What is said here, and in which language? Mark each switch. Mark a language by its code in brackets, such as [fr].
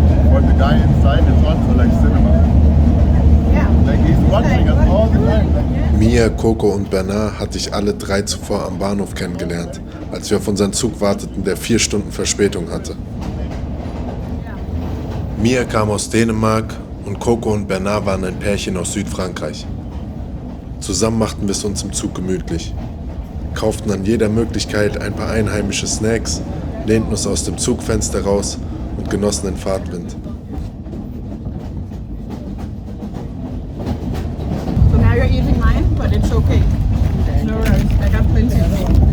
[en] For the guy inside, it's also like cinema. [de] Ja. [en] Like he's watching us all the time. [de] Mia, Coco und Bernard hatte ich alle 3 zuvor am Bahnhof kennengelernt, als wir auf unseren Zug warteten, der 4 Stunden Verspätung hatte. Mia kam aus Dänemark und Coco und Bernard waren ein Pärchen aus Südfrankreich. Zusammen machten wir es uns im Zug gemütlich, kauften an jeder Möglichkeit ein paar einheimische Snacks, lehnten uns aus dem Zugfenster raus und genossen den Fahrtwind. [en] So now you're eating mine, but it's okay. No worries, I got plenty of it.